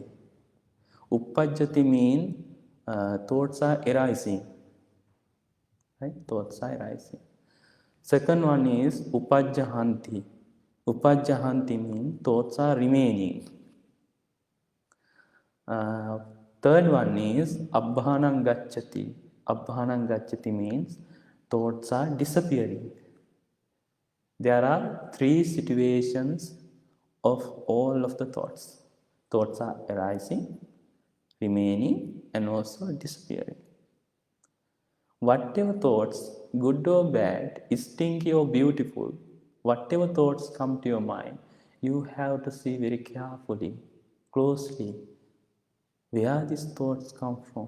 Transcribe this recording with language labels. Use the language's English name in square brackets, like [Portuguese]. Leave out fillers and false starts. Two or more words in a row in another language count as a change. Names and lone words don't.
[English] Uppajjati means thoughts are arising. Right? Thoughts are arising. Second one is upajjahanti. Upajjahanti means thoughts are remaining. Third one is [Pali] abbhanam gacchati. Abbhanam gacchati [English] means thoughts are disappearing. There are 3 situations of all of the thoughts. Thoughts are arising, remaining, and also disappearing. Whatever thoughts, good or bad, stinky or beautiful, whatever thoughts come to your mind, you have to see very carefully, closely, where these thoughts come from.